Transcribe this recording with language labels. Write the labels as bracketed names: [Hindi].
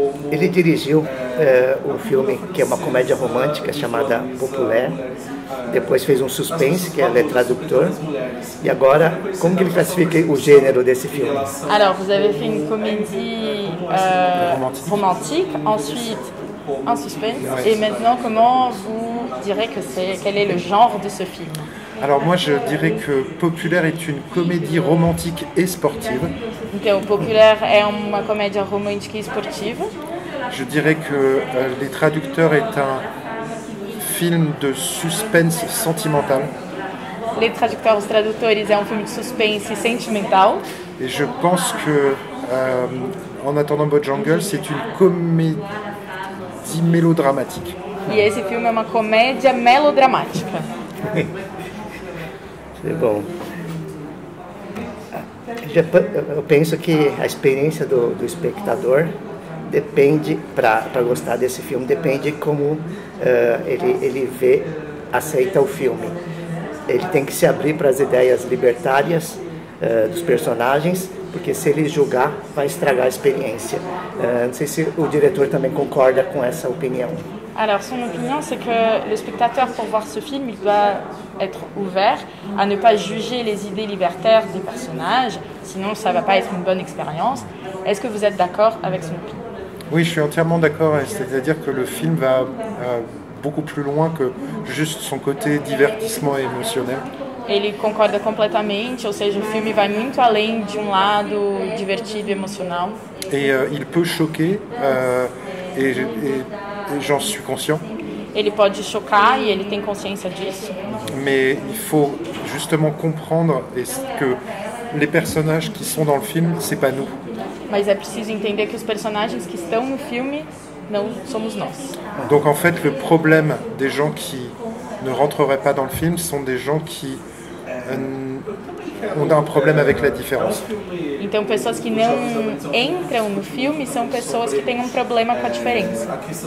[Portuguese] Ele dirigiu um filme que é uma comédia romântica chamada Populaire. Depois fez um suspense, que é tradutor. E agora, como que ele classifica o gênero desse filme? [French] Alors, vous avez fait une comédie romantique, ensuite un suspense, et maintenant, comment vous direz quel est le genre de ce film? Alors moi, je dirais que Populaire est une comédie romantique et sportive. [Portuguese] Então, Populaire é uma comédia romântica e esportiva. [French] Je dirais que Les Traducteurs est un film de suspense sentimental. [Portuguese] Les Traducteurs, os Tradutores é um filme de suspense sentimental. [French] Et je pense que En attendant Bojangles, c'est une comédie melodramatique. [Portuguese] E esse filme é uma comédia melodramática. Bom, eu penso que a experiência do espectador depende, para gostar desse filme, depende como ele vê, aceita o filme. Ele tem que se abrir para as ideias libertárias dos personagens, porque se ele julgar, vai estragar a experiência. Não sei se o diretor também concorda com essa opinião. [French] Alors, son opinion, c'est que le spectateur, pour voir ce film, il doit être ouvert à ne pas juger les idées libertaires des personnages, sinon ça ne va pas être une bonne expérience. Est-ce que vous êtes d'accord avec son opinion? Oui, je suis entièrement d'accord, c'est-à-dire que le film va beaucoup plus loin que juste son côté divertissement et émotionnel. [Portuguese] Ele concorda completamente, ou seja, o filme vai muito além de lado divertido e emocional. [French] Et il peut choquer, et j'en suis conscient. [Portuguese] Ele pode chocar e ele tem consciência disso. [French] Mais il faut justement comprendre que les personnages qui sont dans le film, c'est pas nous. [Portuguese] Mas é preciso entender que os personagens que estão no filme não somos nós. [French] Donc en fait, le problème des gens qui ne rentreraient pas dans le film sont des gens qui ont un problème avec la différence. [Portuguese] Então, pessoas que não entram no filme são pessoas que têm um problema com a diferença.